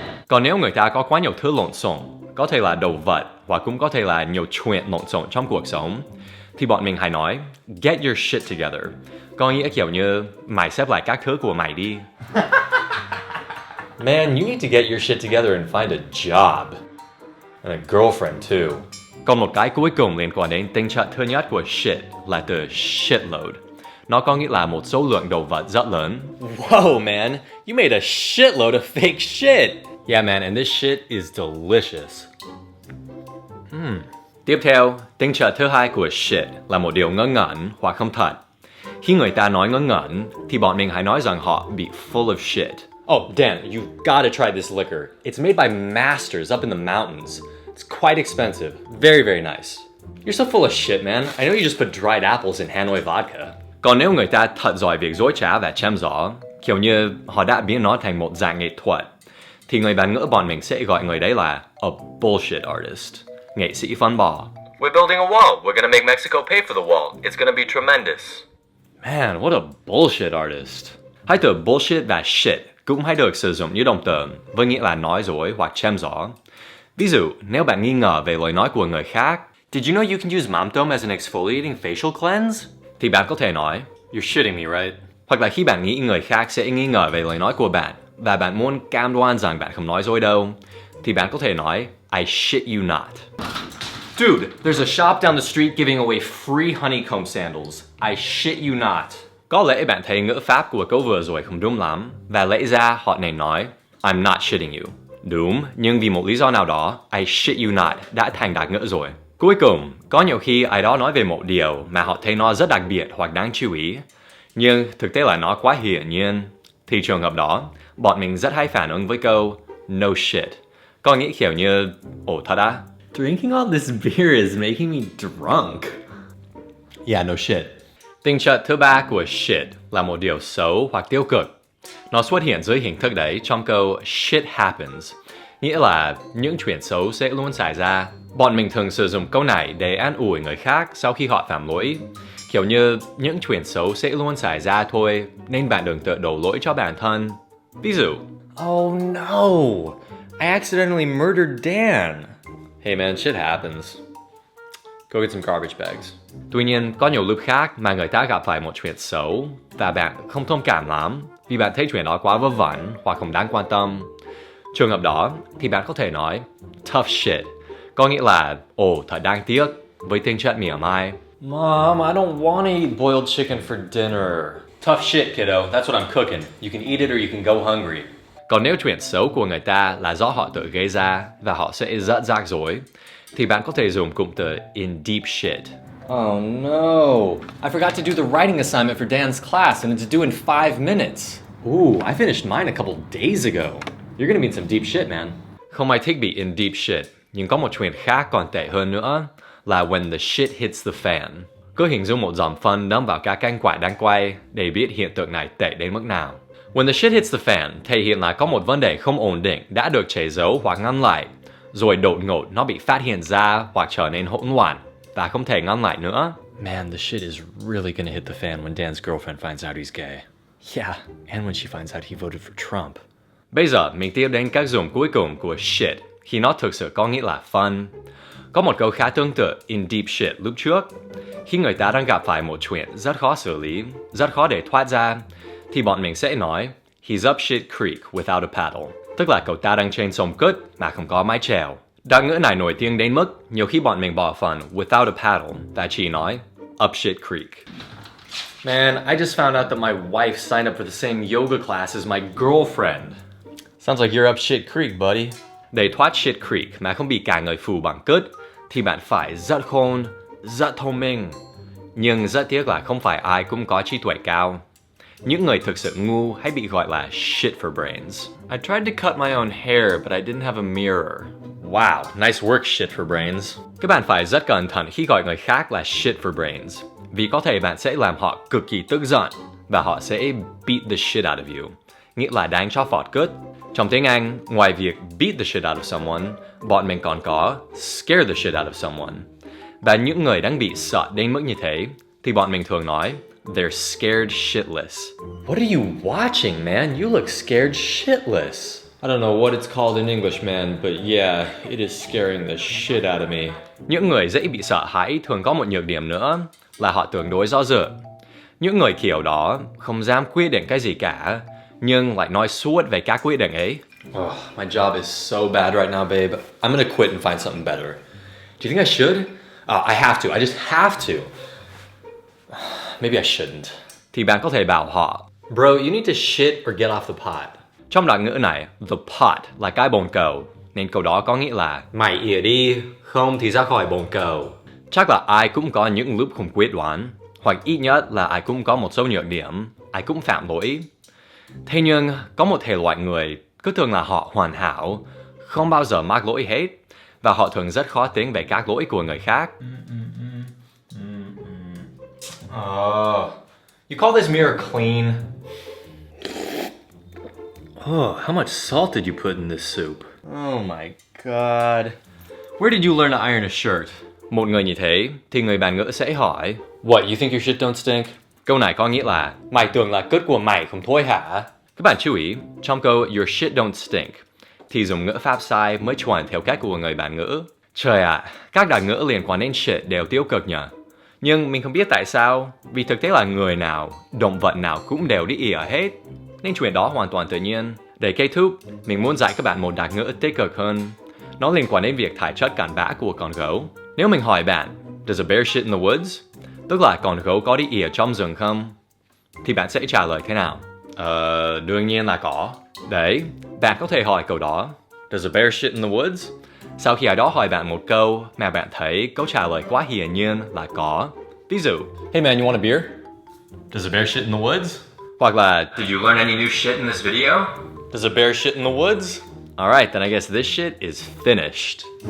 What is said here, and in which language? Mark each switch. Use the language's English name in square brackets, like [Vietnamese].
[Vietnamese] Còn nếu người ta có quá nhiều thứ lộn xộn, có thể là đồ vật hoặc cũng có thể là nhiều chuyện lộn xộn trong cuộc sống, thì bọn mình hay nói [English] get your shit together. [Vietnamese] Có nghĩa kiểu như mày xếp lại các thứ của mày đi. [English] Man, you need to get your shit together and find a job. And a girlfriend too. [Vietnamese] Còn một cái cuối cùng liên quan đến tính chất thứ nhất của shit là từ shitload. Nó có nghĩa là một số lượng đồ vật rất lớn. [English] Whoa, man. You made a shitload of fake shit. Yeah, man, and this shit is delicious. [Vietnamese] Tiếp theo, tính chất thứ hai của shit là một điều ngớ ngẩn hoặc không thật. Khi người ta nói ngớ ngẩn, thì bọn mình hãy nói rằng họ bị [English] full of shit. Oh, Dan, you've got to try this liquor. It's made by masters up in the mountains. It's quite expensive. Very, very nice. You're so full of shit, man. I know you just put dried apples in Hanoi vodka. [Vietnamese] Còn nếu người ta thật giỏi việc dối trá và chém gió, kiểu như họ đã biến nó thành một dạng nghệ thuật, thì người bản ngữ bọn mình sẽ gọi người đấy là [English] a bullshit artist, [Vietnamese] nghệ sĩ phân bò. [English] We're building a wall. We're gonna make Mexico pay for the wall. It's gonna be tremendous. Man, what a bullshit artist. [Vietnamese] Hai từ bullshit và shit cũng hay được sử dụng như động từ với nghĩa là nói dối hoặc chém gió. Ví dụ, nếu bạn nghi ngờ về lời nói của người khác, [English] Did you know you can use mamtom as an exfoliating facial cleanse? [Vietnamese] thì bạn có thể nói [English] You're shitting me, right? [Vietnamese] Hoặc là khi bạn nghĩ người khác sẽ nghi ngờ về lời nói của bạn và bạn muốn cam đoan rằng bạn không nói dối đâu, thì bạn có thể nói [English] I shit you not. Dude, there's a shop down the street giving away free honeycomb sandals. I shit you not. [Vietnamese] Có lẽ bạn thấy ngữ pháp của câu vừa rồi không đúng lắm, và lẽ ra họ nên nói [English] I'm not shitting you. [Vietnamese] Đúng, nhưng vì một lý do nào đó, [English] I shit you not [Vietnamese] đã thành đặc ngữ rồi. Cuối cùng, có nhiều khi ai đó nói về một điều mà họ thấy nó rất đặc biệt hoặc đáng chú ý, nhưng thực tế là nó quá hiển nhiên. Thì trường hợp đó, bọn mình rất hay phản ứng với câu [English] no shit. [Vietnamese] Có nghĩa kiểu như, ồ thật á? [English] Drinking all this beer is making me drunk. Yeah, no shit. [Vietnamese] Tính chất thứ ba của shit là một điều xấu hoặc tiêu cực. Nó xuất hiện dưới hình thức đấy trong câu [English] shit happens, [Vietnamese] nghĩa là những chuyện xấu sẽ luôn xảy ra. Bọn mình thường sử dụng câu này để an ủi người khác sau khi họ phạm lỗi. Kiểu như những chuyện xấu sẽ luôn xảy ra thôi, nên bạn đừng tự đổ lỗi cho bản thân. Ví dụ, [English] Oh no! I accidentally murdered Dan. hey man, shit happens. Go get some garbage bags. [Vietnamese] Tuy nhiên, có nhiều lúc khác mà người ta gặp phải một chuyện xấu và bạn không thông cảm lắm vì bạn thấy chuyện đó quá vớ vẩn hoặc không đáng quan tâm. Trường hợp đó thì bạn có thể nói [English] tough shit, [Vietnamese] có nghĩa là ồ thật đáng tiếc với tính chất mỉa mai. [English] Mom, I don't want to eat boiled chicken for dinner. Tough shit kiddo, that's what I'm cooking. You can eat it or you can go hungry. [Vietnamese] Còn nếu chuyện xấu của người ta là do họ tự gây ra và họ sẽ rất rắc rối, thì bạn có thể dùng cụm từ [English] in deep shit. Oh no! I forgot to do the writing assignment for Dan's class and it's due in 5 minutes. Ooh, I finished mine a couple days ago. You're gonna be in some deep shit, man. [Vietnamese] Không ai thích bị [English] in deep shit, [Vietnamese] nhưng có một chuyện khác còn tệ hơn nữa là [English] when the shit hits the fan. [Vietnamese] Cứ hình dung một dòng phân đâm vào các cánh quạt đang quay để biết hiện tượng này tệ đến mức nào. [English] When the shit hits the fan [Vietnamese] thể hiện là có một vấn đề không ổn định đã được che giấu hoặc ngăn lại, rồi đột ngột nó bị phát hiện ra hoặc trở nên hỗn loạn và không thể ngăn lại nữa. [English] Man, the shit is really gonna hit the fan when Dan's girlfriend finds out he's gay. Yeah, and when she finds out he voted for Trump. [Vietnamese] Bây giờ mình tiếp đến các dùng cuối cùng của shit khi nó thực sự có nghĩa là fun. Có một câu khá tương tự [English] in deep shit [Vietnamese] lúc trước. Khi người ta đang gặp phải một chuyện rất khó xử lý, rất khó để thoát ra, thì bọn mình sẽ nói [English] he's up shit creek without a paddle. [Vietnamese] tức là cậu ta đang trên sông cất mà không có mái chèo. Đặc ngữ này nổi tiếng đến mức nhiều khi bọn mình bỏ phần [English] without a paddle [Vietnamese] và chỉ nói [English] up shit creek. Man, I just found out that my wife signed up for the same yoga class as my girlfriend. Sounds like you're up shit creek, buddy. [Vietnamese] Để thoát [English] shit creek [Vietnamese] mà không bị cả người phù bằng cứt thì bạn phải rất khôn, rất thông minh. Nhưng rất tiếc là không phải ai cũng có trí tuệ cao. Những người thực sự ngu hay bị gọi là [English] shit for brains. I tried to cut my own hair, but I didn't have a mirror. Wow, nice work, shit for brains. [Vietnamese] Các bạn phải rất cẩn thận khi gọi người khác là [English] shit for brains. [Vietnamese] Vì có thể bạn sẽ làm họ cực kỳ tức giận và họ sẽ [English] beat the shit out of you, [Vietnamese] nghĩa là đánh cho phọt cứt. Trong tiếng Anh, ngoài việc [English] beat the shit out of someone, [Vietnamese] bọn mình còn có [English] scare the shit out of someone. [Vietnamese] Và những người đang bị sợ đến mức như thế thì bọn mình thường nói [English] they're scared shitless. What are you watching, man? You look scared shitless. I don't know what it's called in English, man, but yeah, it is scaring the shit out of me. [Vietnamese] Những người dễ bị sợ hãi thường có một nhược điểm nữa là họ tương đối do dự. Những người kiểu đó không dám quyết định cái gì cả, nhưng lại nói suốt về các quyết định ấy. [English] Oh, my job is so bad right now, babe. I'm gonna quit and find something better. Do you think I should? I have to. I just have to. Maybe I shouldn't. [Vietnamese] Thì bạn có thể bảo họ, [English] Bro, you need to shit or get off the pot. [Vietnamese] trong đoạn ngữ này, [English] the pot [Vietnamese] là cái bồn cầu, nên câu đó có nghĩa là Mày ỉa đi, không thì ra khỏi bồn cầu. chắc là ai cũng có những lúc không quyết đoán, hoặc ít nhất là ai cũng có một số nhược điểm, ai cũng phạm lỗi. Thế nhưng, có một thể loại người cứ tưởng là họ hoàn hảo, không bao giờ mắc lỗi hết, và họ thường rất khó tính về các lỗi của người khác. [English] Oh, you call this mirror clean? Oh, how much salt did you put in this soup? Oh my god. Where did you learn to iron a shirt? [Vietnamese] Một người như thế thì người bản ngữ sẽ hỏi, [English] What, you think your shit don't stink? [Vietnamese] câu này có nghĩa là Mày tưởng là cứt của mày không thôi hả? các bạn chú ý, trong câu [English] your shit don't stink [Vietnamese] thì dùng ngữ pháp sai mới chuẩn theo cách của người bản ngữ. Trời ạ, các đặc ngữ liên quan đến shit đều tiêu cực nhỉ? Nhưng mình không biết tại sao, vì thực tế là người nào, động vật nào cũng đều đi ỉa hết, nên chuyện đó hoàn toàn tự nhiên. Để kết thúc, mình muốn dạy các bạn một đặc ngữ tích cực hơn. Nó liên quan đến việc thải chất cặn bã của con gấu. Nếu mình hỏi bạn, [English] does a bear shit in the woods? [Vietnamese] Tức là con gấu có đi ỉa trong rừng không? Thì bạn sẽ trả lời thế nào? Đương nhiên là có. Đấy, bạn có thể hỏi câu đó, [English] does a bear shit in the woods? [Vietnamese] Sau khi ai đó hỏi bạn một câu mà bạn thấy câu trả lời quá hiển nhiên là có. Ví dụ, [English] Hey man, you want a beer? does a bear shit in the woods? [Vietnamese] Hoặc là, [English] Did you learn any new shit in this video? Does a bear shit in the woods? alright, then I guess this shit is finished.